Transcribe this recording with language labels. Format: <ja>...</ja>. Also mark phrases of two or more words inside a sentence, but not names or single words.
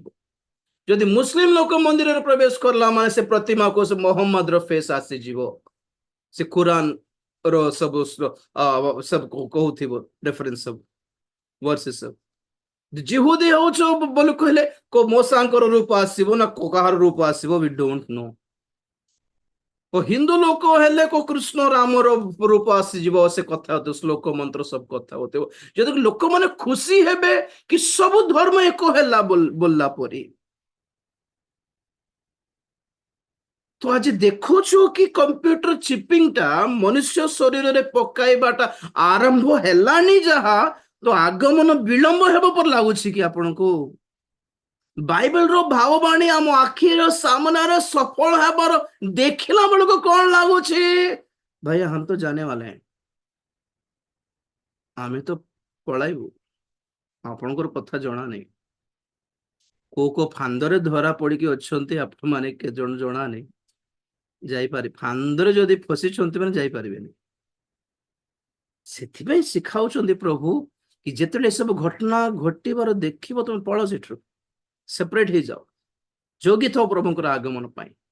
<or>ଯଦି ମୁସଲିମ ଲୋକ ମନ୍ଦିରରେ ପ୍ରବେଶ କଲା ମାନେ ସେ ପ୍ରତିମାକୁ ସେ ମହମ୍ମଦର ଫେସ୍ ଆସିଯିବ। ସେ କୁରାନ ର ସବୁ କହୁଥିବ ରେଫରେନ୍ସ ସବୁ ଭର୍ସେସ୍ ସବୁ। ଜିହୁଦୀ ହଉଛ ବୋଲି କହିଲେ ମୋସାଙ୍କର ରୂପ ଆସିବ ନା କାହାର ରୂପ ଆସିବ,</or> <en>We don't know.</en> <or>ହିନ୍ଦୁ ଲୋକ ହେଲେ କୃଷ୍ଣ ରାମର ରୂପ ଆସିଯିବ, ସେ କଥା ହଉଥିବ, ଶ୍ଲୋକ ମନ୍ତ୍ର ସବୁ କଥା ହଉଥିବ। ଯଦି ଲୋକମାନେ ଖୁସି ହେବେ କି ସବୁ ଧର୍ମ ଏକ ହେଲା ବୋଲଲା ପରି। ତ ଆଜି ଦେଖୁଛୁ କି କମ୍ପ୍ୟୁଟର ଚିପିଂଟା ମନୁଷ୍ୟ ଶରୀରରେ ପକାଇବାଟା ଆରମ୍ଭ ହେଲାନି, ଯାହା ତ ଆଗମନ ବିଳମ୍ବ ହେବ ପରି ଲାଗୁଛି କି ଆପଣଙ୍କୁ? ବାଇବେଲର ଭାବବାଣୀ ଆମ ଆଖିର ସାମ୍ନାରେ ସଫଳ ହେବାର ଦେଖିଲା ବେଳକୁ କଣ ଲାଗୁଛି?</or> <hi>ଭାଇ हम तो जाने वाले हैं,</hi> <or>ଆମେ ତ ପଳାଇବୁ, ଆପଣଙ୍କର କଥା ଜଣା ନାହିଁ। କୋଉ ଫାନ୍ଦରେ ଧରା ପଡିକି ଅଛନ୍ତି ଆପଣ ମାନେ, କେତେ ଜଣ ଜଣା ନାହିଁ। ଯାଇପାରି ଫାନ୍ଦରେ ଯଦି ଫସିଛନ୍ତି ମାନେ ଯାଇପାରିବେନି। ସେଥିପାଇଁ ଶିଖାଉଛନ୍ତି ପ୍ରଭୁ କି ଯେତେବେଳେ ଏସବୁ ଘଟଣା ଘଟିବାର ଦେଖିବ, ତମେ ପଳ ସେଠୁ, ସେପରେଟ ହେଇଯାଅ, ଯୋଗୀ ଥାଅ ପ୍ରଭୁଙ୍କର ଆଗମନ ପାଇଁ।</or>